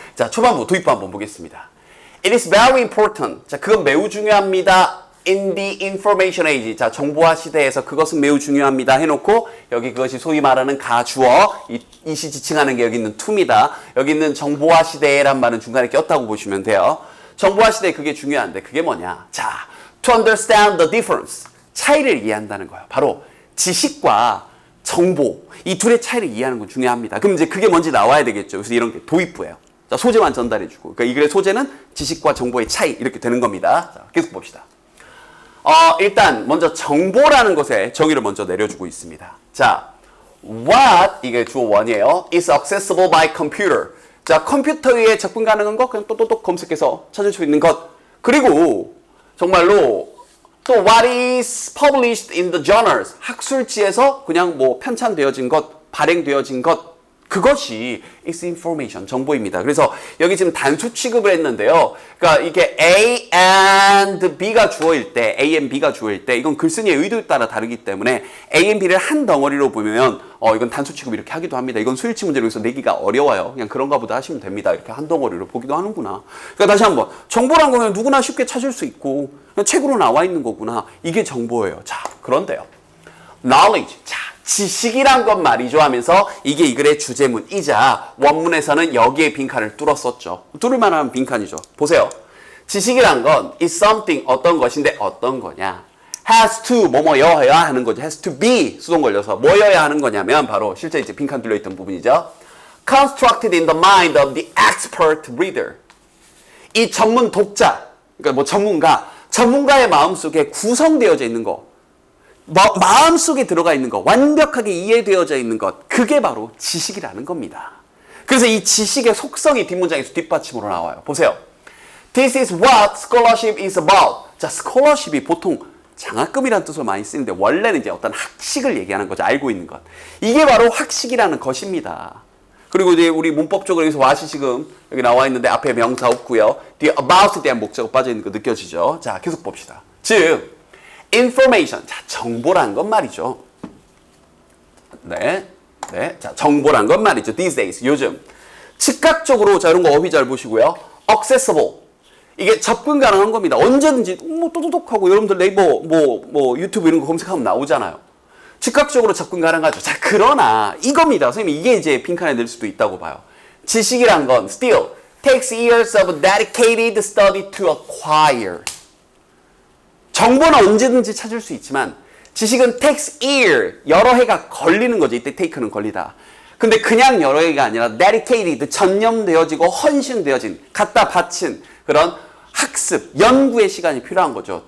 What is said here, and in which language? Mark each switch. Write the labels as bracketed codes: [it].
[ko] 자, 초반부, 도입부 한번 보겠습니다. [en] It is very important. [ko] 자, 그건 매우 중요합니다. [en] In the information age. [ko] 자, 정보화 시대에서 그것은 매우 중요합니다. 해놓고 여기 그것이 소위 말하는 가주어, 이시 지칭하는 게 여기 있는 to입니다. 여기 있는 정보화 시대란 말은 중간에 꼈다고 보시면 돼요. 정보화 시대에 그게 중요한데 그게 뭐냐? [en] 자, to understand the difference. [ko] 차이를 이해한다는 거예요. 바로 지식과 정보, 이 둘의 차이를 이해하는 건 중요합니다. 그럼 이제 그게 뭔지 나와야 되겠죠. 그래서 이런 게 도입부예요. 자, 소재만 전달해주고. 그러니까 이 글의 소재는 지식과 정보의 차이 이렇게 되는 겁니다. 자, 계속 봅시다. 일단 먼저 정보라는 것에 정의를 먼저 내려주고 있습니다. 자, what 이게 주어 원이에요. [en] is accessible by computer. [ko] 자, 컴퓨터 위에 접근 가능한 것 그냥 또또또 검색해서 찾을 수 있는 것. 그리고 정말로 또 [en] what is published in the journals. [ko] 학술지에서 그냥 뭐 편찬되어진 것, 발행되어진 것. 그것이 is information, 정보입니다. 그래서 여기 지금 단수 취급을 했는데요. 그러니까 이게 A and B가 주어일 때, A and B가 주어일 때, 이건 글쓴이의 의도에 따라 다르기 때문에 A and B를 한 덩어리로 보면 이건 단수 취급 이렇게 하기도 합니다. 이건 수일치 문제로 해서 내기가 어려워요. 그냥 그런가 보다 하시면 됩니다. 이렇게 한 덩어리로 보기도 하는구나. 그러니까 다시 한번 정보란 거는 누구나 쉽게 찾을 수 있고 그냥 책으로 나와 있는 거구나. 이게 정보예요. 자, 그런데요. knowledge. 자, 지식이란 것 말이죠 하면서 이게 이 글의 주제문이자 원문에서는 여기에 빈칸을 뚫었었죠. 뚫을 만한 빈칸이죠. 보세요. 지식이란 건 is something 어떤 것인데 어떤 거냐. has to 뭐뭐여야 하는 거죠. has to be 수동 걸려서 뭐여야 하는 거냐면 바로 실제 이제 빈칸 뚫려있던 부분이죠. [en] constructed in the mind of the expert reader. [ko] 이 전문 독자, 그러니까 뭐 전문가의 마음속에 구성되어져 있는 거. 마음속에 들어가 있는 것, 완벽하게 이해되어져 있는 것, 그게 바로 지식이라는 겁니다. 그래서 이 지식의 속성이 뒷문장에서 뒷받침으로 나와요. 보세요. [en] This is what scholarship is about. [ko] 자, scholarship이 보통 장학금이라는 뜻으로 많이 쓰는데 원래는 이제 어떤 학식을 얘기하는 거죠. 알고 있는 것. 이게 바로 학식이라는 것입니다. 그리고 이제 우리 문법적으로 여기서 what이 지금 여기 나와 있는데 앞에 명사 없고요. 뒤에 about에 대한 목적어 빠져 있는 거 느껴지죠? 자, 계속 봅시다. 즉 information. 자, 정보란 건 말이죠. 네. 자, 정보란 건 말이죠. [en] These days. [ko] 요즘. 즉각적으로, 자, 이런 거 어휘 잘 보시고요. [en] accessible. [ko] 이게 접근 가능한 겁니다. 언제든지, 또도독 하고, 여러분들 네이버, 유튜브 이런 거 검색하면 나오잖아요. 즉각적으로 접근 가능하죠. 자, 그러나, 이겁니다. 선생님, 이게 이제 빈칸에 낼 수도 있다고 봐요. 지식이란 건, [en] still, takes years of dedicated study to acquire. [ko] 정보는 언제든지 찾을 수 있지만 지식은 takes year, 여러 해가 걸리는 거죠. 이때 take는 걸리다. 근데 그냥 여러 해가 아니라 dedicated, 전념되어지고 헌신되어진, 갖다 바친 그런 학습, 연구의 시간이 필요한 거죠.